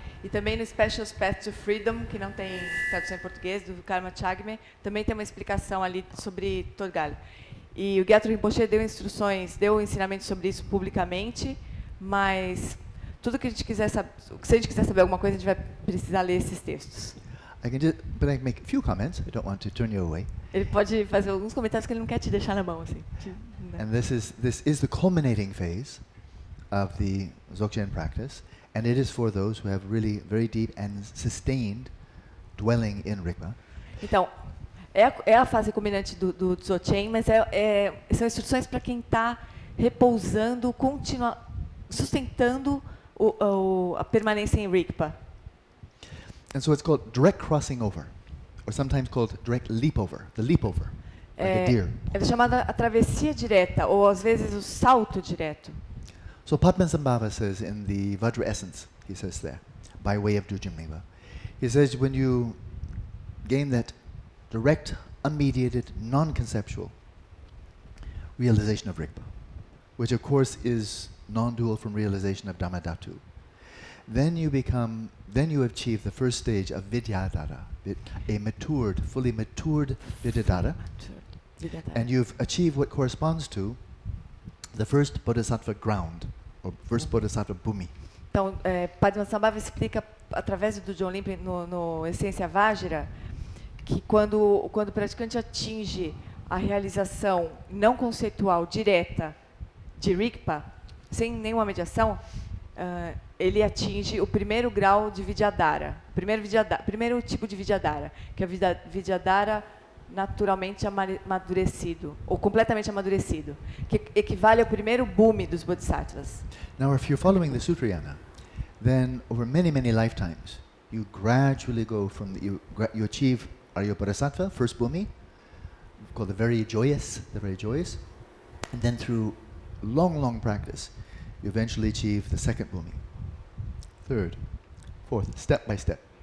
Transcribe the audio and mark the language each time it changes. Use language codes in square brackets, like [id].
[pt] E também no Spatious Path to Freedom, que não tem tradução em português, do Karma Chagme, também tem uma explicação ali sobre tögal. E o Gyatso Rinpoche deu ensinamento sobre isso publicamente, mas tudo que a gente quiser saber, se a gente quiser saber alguma coisa, a gente vai precisar ler esses textos. [en] I can make a few comments. I don't want to turn you away. [pt] Ele pode fazer alguns comentários que ele não quer te deixar na mão, assim. [en] And this is the culminating phase of the Dzogchen practice. And it is for those who have really very deep and sustained dwelling in Rigpa. [pt] Então, é a fase culminante do Dzogchen, mas são instruções para quem está repousando, sustentando a permanência em Rigpa. [en] And so it's called direct crossing over, or sometimes called direct leap over, the leap over, like a deer. [pt] É chamada a travessia direta, ou às vezes o salto direto. [en] So Padmasambhava says in the Vajra essence, he says there, by way of Dujamniva, he says when you gain that direct, unmediated, non-conceptual realization of Rigpa, which of course is non-dual from realization of Dhammadhatu, then you achieve the first stage of vidyadhara, a fully matured vidyadhara, and you've achieved what corresponds to the first bodhisattva ground, or first bodhisattva bhumi. [pt] Então, Padmasambhava explica através do John Limpe no Essência Vajra que quando o praticante atinge a realização não conceitual direta de Rigpa, sem nenhuma mediação, ele atinge o primeiro grau de vidyadhara, primeiro tipo de vidyadhara, que é o vidyadhara naturalmente amadurecido, ou completamente amadurecido, que equivale ao primeiro bhumi dos bodhisattvas. [en] Now, if you're following the Sutrayana, then over many, many lifetimes, you gradually go from you achieve Arya Bodhisattva, first bhumi, called the very joyous, and then through long practice, you eventually achieve the second bhumi, third, fourth, step by step.